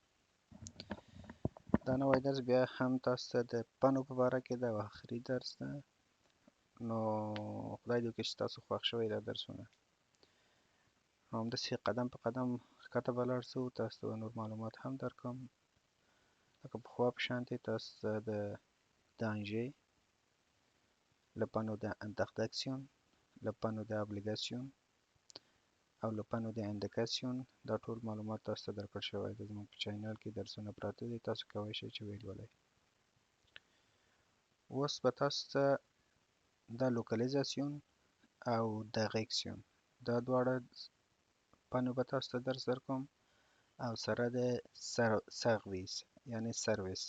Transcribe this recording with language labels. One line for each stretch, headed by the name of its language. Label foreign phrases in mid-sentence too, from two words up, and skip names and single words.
Pashto: دا نوی درس بیا هم تاسو ته د پنو په باره کې ده او آخري درس ده. نو خدای دې وکړي چې تاسو خوښ شوی دا درسونه. همداسې قدم په قدم ښکته به لاړ شو، تاسو ته به نور معلومات هم درکړم. لکه پخوا په شانتې تاسو ته د دانژې
French: le panneau d'interdiction، le panneau d'obligation
Pashto: او
French: les panneaux d'indication
Pashto: دا ټول معلومات تاسو ته درکړل شوی دی. زموږ په چینل کې درسونه پراته دي، تاسو کولی شئ چې ویې لولئ. اوس به تاسو ته دا لوکالیزاسیون او دایرکسیون دا دواړه پنو به تاسو ته درس درکوم او سره د سرویس یعنی سرویس.